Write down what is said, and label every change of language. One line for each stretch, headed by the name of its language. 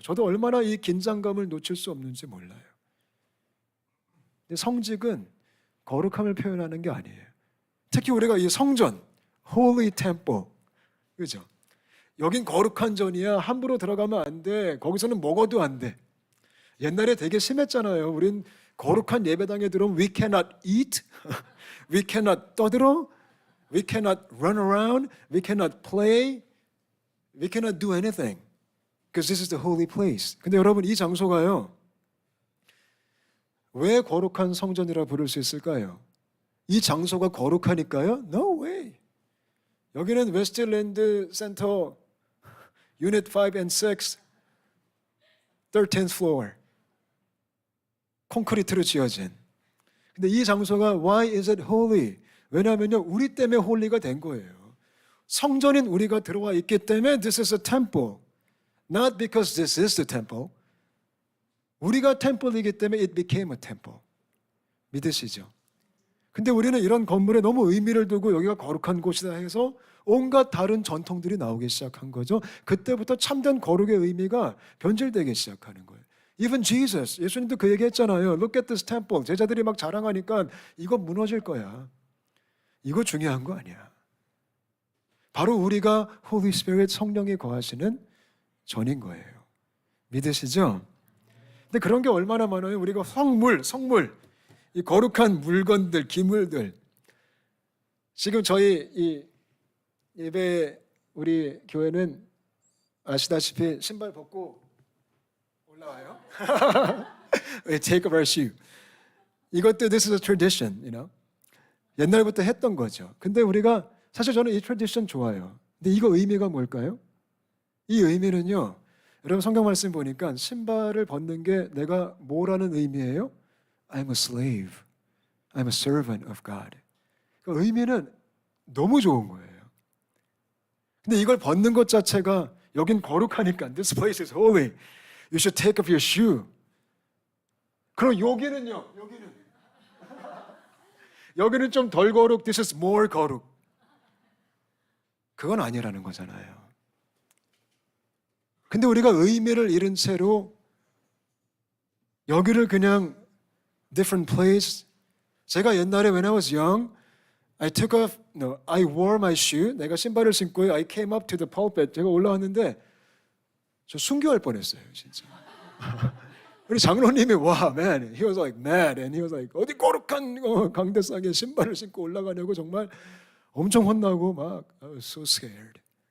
Korean: 저도 얼마나 이 긴장감을 놓칠 수 없는지 몰라요. 근데 성직은 거룩함을 표현하는 게 아니에요. 특히 우리가 이 성전, Holy Temple, 그죠? 여긴 거룩한 전이야. 함부로 들어가면 안 돼. 거기서는 먹어도 안 돼. 옛날에 되게 심했잖아요. 우린 거룩한 예배당에 들어오면
English: we cannot eat, we cannot 떠들어, we cannot run around, we cannot play, we cannot do anything. Because this is the holy place.
Korean: 근데 여러분, 이 장소가요, 왜 거룩한 성전이라 부를 수 있을까요? 이 장소가 거룩하니까요?
English: No way.
Korean: 여기는 웨스트랜드 센터 유닛 5 and 6 13th floor 콘크리트로 지어진. 근데 이 장소가
English: why is it holy?
Korean: 왜냐하면요, 우리 때문에 홀리가 된 거예요. 성전인 우리가 들어와 있기 때문에
English: this is a temple. Not because this is the temple.
Korean: 우리가 템플이기 때문에
English: it became a temple.
Korean: 믿으시죠? 근데 우리는 이런 건물에 너무 의미를 두고 여기가 거룩한 곳이다 해서 온갖 다른 전통들이 나오기 시작한 거죠. 그때부터 참된 거룩의 의미가 변질되기 시작하는 거예요.
English: Even Jesus,
Korean: 예수님도 그 얘기 했잖아요.
English: Look at this temple.
Korean: 제자들이 막 자랑하니까 이거 무너질 거야. 이거 중요한 거 아니야. 바로 우리가 Holy Spirit, 성령이 거하시는 전인 거예요. 믿으시죠? 근데 그런 게 얼마나 많아요. 우리가 성물, 이 거룩한 물건들, 기물들. 지금 저희 이 예배, 우리 교회는 아시다시피 신발 벗고 올라와요.
English: We take off our shoe. 이것도 this is a tradition, you know.
Korean: 옛날부터 했던 거죠. 근데 우리가 사실 저는 이 트래디션 좋아요. 근데 이거 의미가 뭘까요? 이 의미는요, 여러분 성경 말씀 보니까 신발을 벗는 게 내가 뭐라는 의미예요?
English: I'm a slave. I'm a servant of God.
Korean: 그 의미는 너무 좋은 거예요. 근데 이걸 벗는 것 자체가 여긴 거룩하니까
English: this place is holy. You should take off your shoe.
Korean: 그럼 여기는요? 여기는 좀 덜 거룩.
English: This is more 거룩.
Korean: 그건 아니라는 거잖아요. 근데 우리가 의미를 잃은 채로 여기를 그냥
English: different place.
Korean: 제가 옛날에
English: when I was young, I wore my shoe.
Korean: 내가 신발을 신고
English: I came up to the pulpit.
Korean: 제가 올라왔는데 저 순교할 뻔했어요, 진짜. 우리 장로님이 와,
English: man, he was like
Korean: mad, and he was like 어디 거룩한 강대상에 신발을 신고 올라가냐고 정말 엄청 혼나고 막
English: I was so scared.